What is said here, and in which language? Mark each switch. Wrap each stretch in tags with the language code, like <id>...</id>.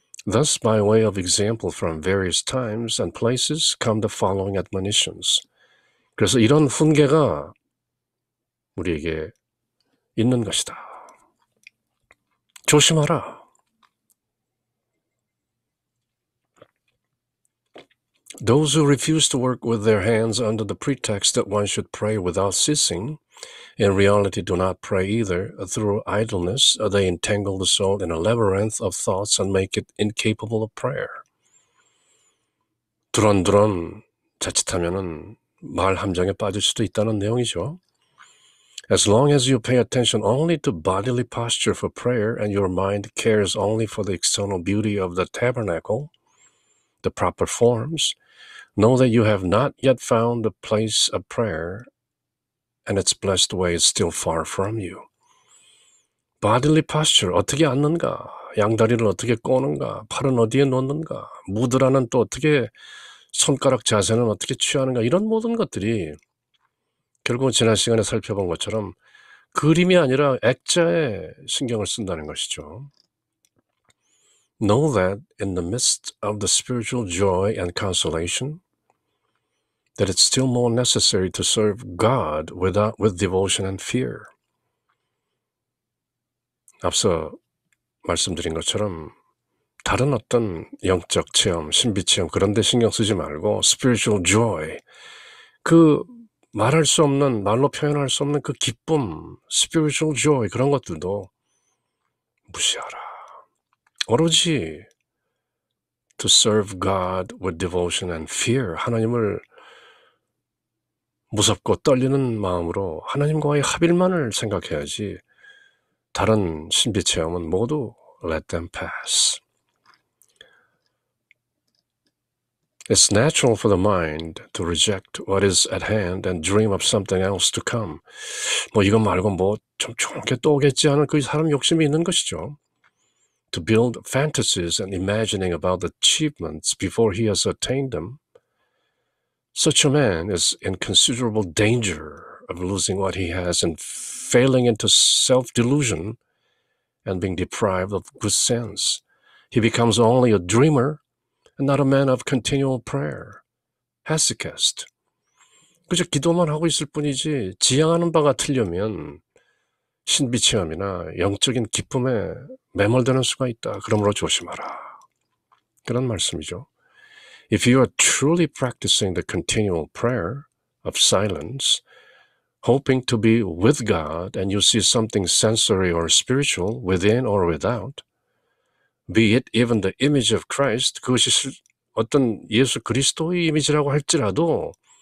<en>Thus, by way of example from various times and places come the following admonitions.</en> <ko>그래서 이런 훈계가 우리에게 있는 것이다. 조심하라.</ko> <en>Those who refuse to work with their hands under the pretext that one should pray without ceasing, in reality do not pray either. Through idleness, they entangle the soul in a labyrinth of thoughts and make it incapable of prayer.</en> <ko>두런두런 자칫하면은 말 함정에 빠질 수도 있다는 내용이죠.</ko> <en>As long as you pay attention only to bodily posture for prayer and your mind cares only for the external beauty of the tabernacle, the proper forms, know that you have not yet found the place of prayer and its blessed way is still far from you. bodily posture,</en> <ko>어떻게 앉는가, 양다리를 어떻게 꼬는가, 팔은 어디에 놓는가, 무드라는 또 어떻게 손가락 자세는 어떻게 취하는가, 이런 모든 것들이 결국 지난 시간에 살펴본 것처럼 그림이 아니라 액자에 신경을 쓴다는 것이죠.</ko> <en>Know that in the midst of the spiritual joy and consolation, that it's still more necessary to serve God with devotion and fear.</en> <ko>앞서 말씀드린 것처럼 다른 어떤 영적 체험, 신비 체험 그런 데 신경 쓰지 말고</ko> <en>spiritual joy,</en> <ko>그 말할 수 없는, 말로 표현할 수 없는 그 기쁨, spiritual joy 그런 것들도 무시하라. 오로지</ko> <en>to serve God with devotion and fear,</en> <ko>하나님을 무섭고 떨리는 마음으로 하나님과의 합일만을 생각해야지 다른 신비 체험은 모두</ko> <en>let them pass. It's natural for the mind to reject what is at hand and dream of something else to come.</en> <ko>이거 말고 좀 좋은 게 또 오겠지 하는 그 사람 욕심이 있는 것이죠.</ko> <en>To build fantasies and imagining about the achievements before he has attained them. Such a man is in considerable danger of losing what he has and failing into self-delusion and being deprived of good sense. He becomes only a dreamer and not a man of continual prayer.</en> <ko>Hesychast. 그저 기도만 하고 있을 뿐이지 지향하는 바가 틀리면 신비 체험이나 영적인 기쁨에 매몰되는 수가 있다. 그러므로 조심하라. 그런 말씀이죠.</ko> <en>If you are truly practicing the continual prayer of silence, hoping to be with God and you see something sensory or spiritual within or without, be it even the image of Christ,</en> <ko>그것이 어떤 예수 그리스도의 이미지라고 할지라도</ko>